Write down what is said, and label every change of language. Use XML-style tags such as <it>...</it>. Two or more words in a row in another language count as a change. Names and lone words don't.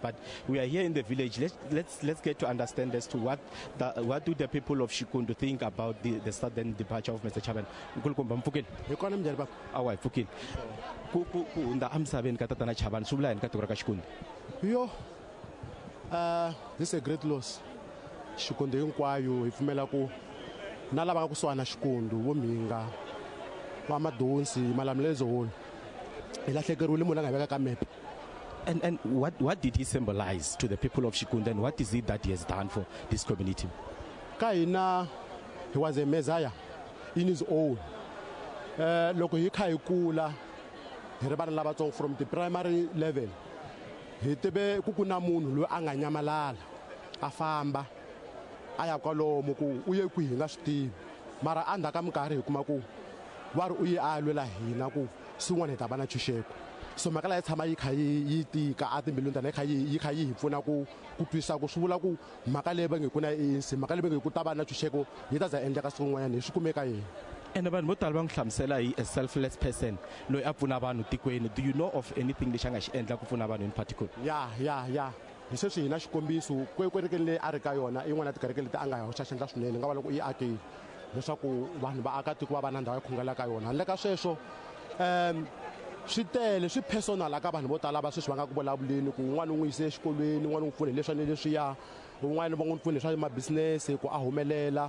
<en>But we are here in the village. Let's get to understand as to what do the people of Shikundu think about the sudden departure of Mr. Chabane. This is a great loss.</en> <ts>Shikundu hinkwayo ifumela ku na lava ku suhana Shikundu vo Mhinga wa madonsi malamlezo ilahlekeriwile munhu a nga veka ka map.</ts> <en>And what did he symbolize to the people of Shikunda, and what is it that he has done for this community? Kaina, he was a messiah in his own.</en> <ts>Loko hi kha hi kula hi ri vana lavatsongo</ts> <en>from the primary level</en> <ts>hi tive ku kuna munhu loyi a nga nyamalala a famba a ya kwalomu ku u ye kwihi nga swi tivi mara andha ka minkarhi hi kuma ku wa ri u ye a lwela hina ku swin'wana hi ta va na ntshunxeko. So mhaka leyi tshama yi kha yi tika a timbilwini ta hina yi kha yi hi pfuna ku twisisa ku swi vula ku mhaka leyi va nge ku na ANC mhaka leyi va nge ku ta va na ntshunxeko yi ta za endleka siku rin'wanyana hi swi kumeka yini. And vanhu vo tala va n'wi hlamusela hi</ts> <en>a selfless person</en> <ts>loyi a pfuna vanhu tikweni.</ts> <en>Do you know of anything</en> <ts>lexi a nga xi endla ku pfuna vanhu</ts> <en>in particular?</en> <ts>Ya hi sweswi hi na xikombiso kwerekeni leyi a ri ka yona i yin'wana ya tikereke leti a nga hoxa xandla swinene nga va loko yi akile leswaku vanhu vaakatiko va va na ndhawu ya khongela ka yona. Handle ka sweswo swi tele swi personal ka vanhu vo tala va sweswi va nga ku vulavuleni ku un'wana u n'wi yise exikolweni, un'wana u n'wi pfune leswi ni leswiya, un'wana va n'wi pfune leswa mabusiness ku a humelela.</ts>